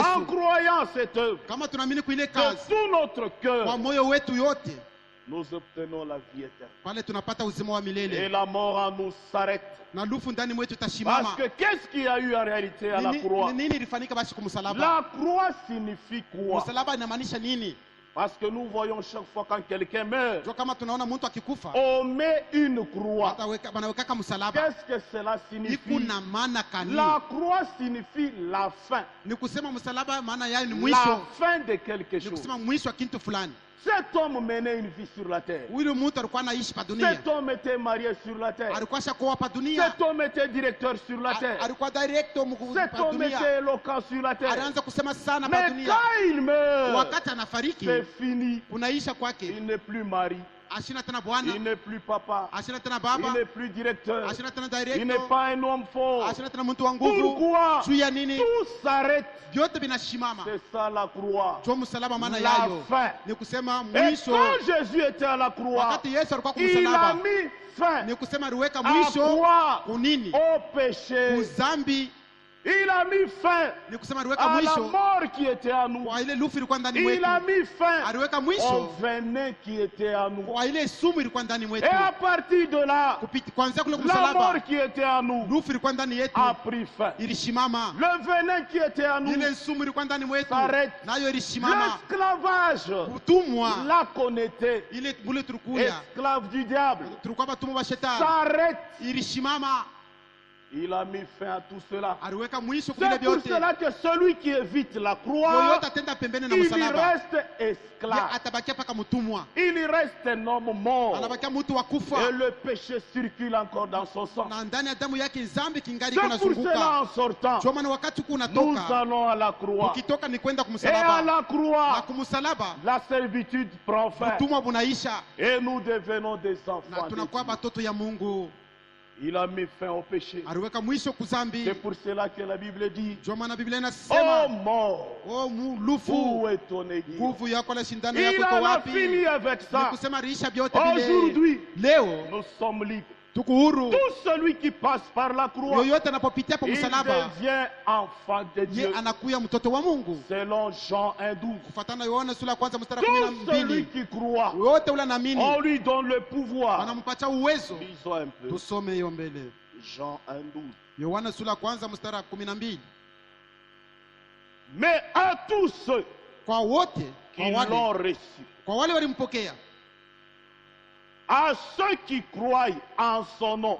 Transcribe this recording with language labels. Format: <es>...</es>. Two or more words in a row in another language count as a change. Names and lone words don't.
<sw>Yesu.</sw> <fr>croyant cette œuvre</fr> <sw>Kama tunaamini kwa ile</sw> <fr>de</fr> <sw>kazi</sw> <fr>tout notre</fr> <sw>kwa</sw> <fr>cœur,</fr> <sw>moyo wetu yote,</sw> <fr>nous obtenons la vie éternelle.</fr> <sw>pale tunapata uzima wa</sw> <fr>Et</fr> <sw>milele,</sw> <fr>la mort en nous s'arrête.</fr> <sw>na lufu ndani mwetu</sw> <fr>Parce</fr> <sw>itasimama.</sw> <fr>que qu'est-ce qu'il y a eu en réalité à la croix?</fr> <sw>Ni nini ilifanyika basi kumsalaba?</sw> <fr>La croix signifie quoi?</fr> <sw>Msalaba inamaanisha nini?</sw> <fr>Parce que nous voyons chaque fois quand quelqu'un meurt,</fr> <sw>Jo kama tunaona mtu akikufa,</sw> <fr>on met une croix.</fr> <sw>banawekaka msalaba.</sw> <fr>Qu'est-ce que cela signifie?</fr> <sw>Ikuna maana kani?</sw> <fr>La croix signifie la fin.</fr> <sw>Ni kusema msalaba maana yake ni</sw> <fr>La</fr> <sw>mwisho,</sw> <fr>fin de quelque</fr> <sw>ni</sw> <fr>chose.</fr> <sw>kusema mwisho wa kitu fulani.</sw> <fr>Cet homme menait une vie sur la terre.</fr> <sw>Huyu mtu alikuwa anaishi pa dunia,</sw> <fr>Cet homme était marié sur la terre.</fr> <sw>alikuwa shakoa pa dunia,</sw> <fr>Cet homme était directeur sur la terre.</fr> <sw>alikuwa director mkuu</sw> <fr>Cet</fr> <sw>pa</sw> <fr>homme</fr> <sw>dunia,</sw> <fr>était éloquent sur la terre.</fr> <sw>alianza kusema sana pa</sw> <fr>Mais</fr> <sw>dunia.</sw> <fr>quand il meurt,</fr> <sw>Wakati anafariki,</sw> <fr>c'est fini.</fr> <sw>kunaisha kwake,</sw> <fr>Il n'est plus mari.</fr> <sw>ashina tena bwana,</sw> <fr>Il n'est plus papa.</fr> <sw>ashina tena</sw> <fr>Il</fr> <sw>baba,</sw> <fr>n'est plus directeur.</fr> <sw>ashina tena</sw> <fr>Il n'est</fr> <sw>director,</sw> <fr>pas un homme fort.</fr> <sw>ashina tena mtu wa nguvu.</sw> <fr>Pourquoi?</fr> <sw>Juu ya nini?</sw> <fr>Tout s'arrête.</fr> <sw>Vyote vinashimama.</sw> <fr>C'est ça la croix.</fr> <sw>Jo msalaba maana</sw> <fr>La</fr> <sw>yayo</sw> <fr>fin.</fr> <sw>ni kusema</sw> <fr>Et</fr> <sw>mwisho.</sw> <fr>quand Jésus était à la croix,</fr> <sw>Wakati Yesu alikuwa</sw> <fr>il a</fr> <sw>kumsalaba,</sw> <fr>mis fin</fr> <sw>ni kusema aliweka</sw> <fr>à</fr> <sw>mwisho</sw> <fr>quoi?</fr> <sw>kunini?</sw> <fr>Au péché.</fr> <sw>Uzambi.</sw> <fr>Il a mis fin</fr> <sw>Ni kusema aliweka</sw> <fr>à la</fr> <sw>mwisho</sw> <fr>mort qui était à nous.</fr> <sw>kwa ile lufu ilikuwa ndani</sw> <fr>Il</fr> <sw>mwetu,</sw> <fr>a mis fin</fr> <sw>aliweka</sw> <fr>au</fr> <sw>mwisho</sw> <fr>venin qui était à nous.</fr> <sw>kwa ile sumu ilikuwa ndani</sw> <fr>Et</fr> <sw>mwetu.</sw> <fr>à partir de là,</fr> <sw>Kupita kuanzia kule</sw> <fr>la</fr> <sw>kumsalaba,</sw> <fr>mort qui était à nous</fr> <sw>lufu ilikuwa ndani yetu</sw> <fr>a pris fin.</fr> <sw>ilishimama.</sw> <fr>Le venin qui était à nous,</fr> <sw>Ile sumu ilikuwa ndani mwetu</sw> <fr>S'arrête.</fr> <sw>nayo ilishimama.</sw> <fr>l'esclavage,</fr> <sw>Utumwa</sw> <fr>là qu'on était,</fr> <sw>ile bule tulikuya,</sw> <fr>esclave du diable,</fr> <sw>tulikuwa batumwa wa shetani,</sw> <fr>s'arrête.</fr> <sw>ilishimama.</sw> <fr>Il a mis fin à tout cela.</fr> <sw>aliweka mwisho</sw> <fr>C'est</fr> <sw>kule</sw> <fr>pour</fr> <sw>vyote.</sw> <fr>cela que celui qui évite la croix,</fr> <sw>Yoyote atenda pembeni na</sw> <fr>il y</fr> <sw>msalaba,</sw> <fr>reste</fr> <sw>ye</sw> <fr>esclave.</fr> <sw>atabakia paka mtumwa,</sw> <fr>Il y reste un homme mort.</fr> <sw>anabakia mtu wa</sw> <fr>Et</fr> <sw>kufa,</sw> <fr>le péché circule encore dans son sang.</fr> <sw>na ndani ya damu yake zambi kingali</sw> <fr>C'est pour cela</fr> <sw>kunazunguka.</sw> <fr>en sortant,</fr> <sw>Ndio maana wakati huku</sw> <fr>nous</fr> <sw>unatoka,</sw> <fr>allons à la croix.</fr> <sw>ukitoka ni kwenda</sw> <fr>Et à</fr> <sw>kumsalaba,</sw> <fr>la</fr> <sw>na</sw> <fr>croix,</fr> <sw>kumsalaba</sw> <fr>la servitude prend fin.</fr> <sw>utumwa bunaisha,</sw> <fr>Et nous devenons des</fr> <sw>na</sw> <fr>enfants de</fr> <sw>tunakuwa</sw> <fr>Dieu.</fr> <sw>batoto ya Mungu.</sw> <fr>Il a mis fin au péché.</fr> <sw>Aliweka mwisho kuzambi.</sw> <fr>C'est pour cela que la Bible dit,</fr> <sw>Ndio maana Biblia</sw> <fr>oh</fr> <sw>inasema,</sw> <fr>mort,</fr> <sw>oh lufu,</sw> <fr>où est ton aiguille?</fr> <sw>nguvu yako na shindano</sw> <fr>Il</fr> <sw>yako iko</sw> <fr>en a</fr> <sw>wapi?</sw> <fr>fini avec</fr> <sw>Ni</sw> <fr>ça.</fr> <sw>kusema riisha vyote vile.</sw> <fr>Aujourd'hui,</fr> <sw>Leo</sw> <fr>nous sommes libres.</fr> <sw>tuko huru.</sw> <fr>Tout celui qui passe par la croix,</fr> <sw>Yoyote anapopitia hapo</sw> <fr>il</fr> <sw>msalaba,</sw> <fr>devient enfant de</fr> <sw>ye</sw> <fr>Dieu.</fr> <sw>anakuya mtoto wa Mungu.</sw> <fr>Selon Jean 1,12.</fr> <sw>Kufuatana na Yohana sura ya kwanza mstari wa</sw> <fr>Tout celui</fr> <sw>12.</sw> <fr>qui croit,</fr> <sw>Yote ule anaamini,</sw> <fr>on lui donne le pouvoir.</fr> <sw>wanampatia uwezo.</sw> <fr>Lisons un peu.</fr> <sw>Tusome hiyo mbele.</sw> <fr>Jean 1,12.</fr> <sw>Yohana sura ya kwanza mstari wa 12.</sw> <fr>Mais à tous ceux</fr> <sw>Kwa wote,</sw> <fr>qui</fr> <sw>kwa</sw> <fr>l'ont</fr> <sw>wale,</sw> <fr>reçu,</fr> <sw>kwa wale walimpokea,</sw> <fr>à ceux qui croient en son nom,</fr>